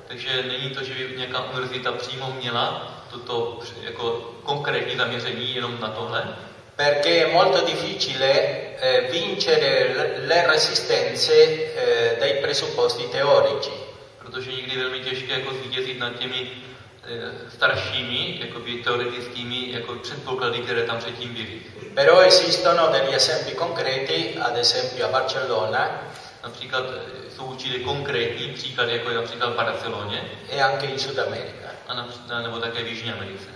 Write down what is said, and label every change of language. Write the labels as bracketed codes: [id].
[cs] Takže není to, že by nějaká univerzita přímo měla toto jako konkrétní zaměření jenom na tohle. [it] Perché è molto difficile vincere le resistenze dei presupposti teorici. [cs] Protože někdy velmi těžké jako zvítězit nad těmi staršími, jakoby teoretickými, jako předpoklady, které tam předtím byly. [it] Però esistono degli esempi concreti, ad esempio a Barcellona. [cs] Například jsou určitě konkrétní příklady, jako je například v Barceloně, [it] e anche in Sud America, [cs] a nebo také v Jižní Americe,